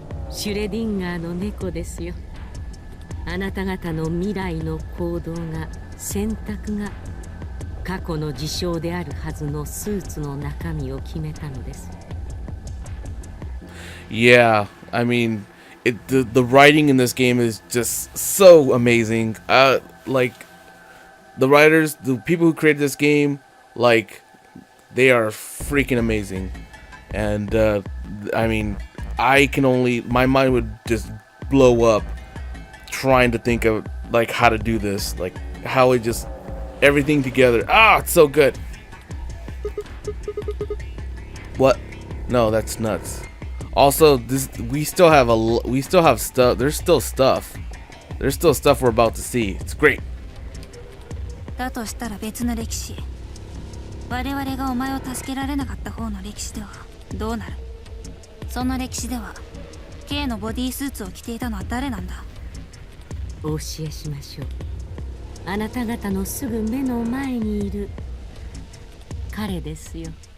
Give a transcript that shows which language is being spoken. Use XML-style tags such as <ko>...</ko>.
<ja>シュレディンガーの猫ですよ。あなた方の未来の行動が、選択が過去の事象であるはずのスーツの中身を決めたのです。</ja> <en>Yeah, I mean, the writing in this game is just so amazing. Like the writers, the people who created this game, like they are freaking amazing. And I mean, my mind would just blow up trying to think of like how to do this, like how it just everything together. It's so good. What? No, that's nuts. Also, we still have stuff. There's still stuff we're about to see. It's great.</en> <ja>だとしたら別の歴史。我々がお前を助けられなかった方の歴史ではどうなる？その歴史では K のボディースーツを着ていたのは誰なんだ？お教えしましょう。あなた方のすぐ目の前にいる彼ですよ。</ja>